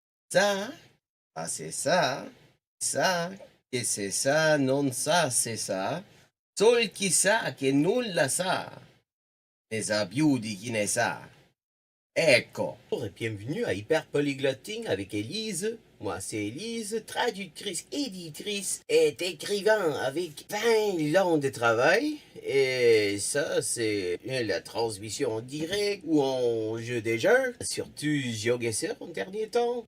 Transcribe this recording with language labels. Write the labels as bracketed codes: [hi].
[fr] Ça, c'est ça, que c'est ça, non ça, c'est ça. [it] Sol chi sa che nulla sa, ne sa più di chi ne sa. Ecco. [fr] Bienvenue à Hyper Polyglotting avec Élise. Moi, c'est Élise, traductrice, éditrice et écrivain avec 20 ans de travail. Et ça, c'est la transmission en direct ou en jeu des jeux, surtout GeoGuessr en dernier temps.